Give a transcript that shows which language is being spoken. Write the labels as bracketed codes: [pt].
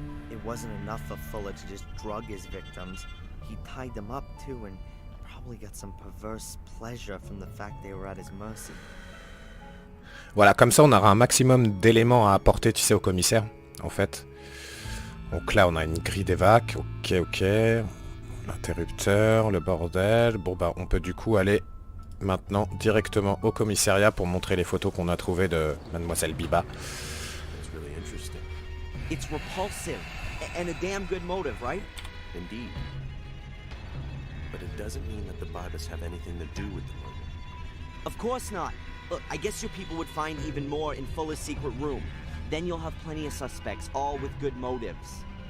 [en] It wasn't enough for Fuller to just drug his victims. He tied them up too and probably got some perverse pleasure from the fact they were at his mercy. [fr] Voilà, comme ça on aura un maximum d'éléments à apporter, tu sais, au commissaire, en fait. Donc là on a une grille d'évac, ok. L'interrupteur, le bordel. Bon bah on peut du coup aller maintenant directement au commissariat pour montrer les photos qu'on a trouvées de Mademoiselle Biba. [en] That's really interesting. It's repulsive and a damn good motive, right? Indeed. doesn't mean that the Bibas have anything to do with the murder. Of course not. Look, I guess your people would find even more in Fuller's secret room. Then you'll have plenty of suspects, all with good motives.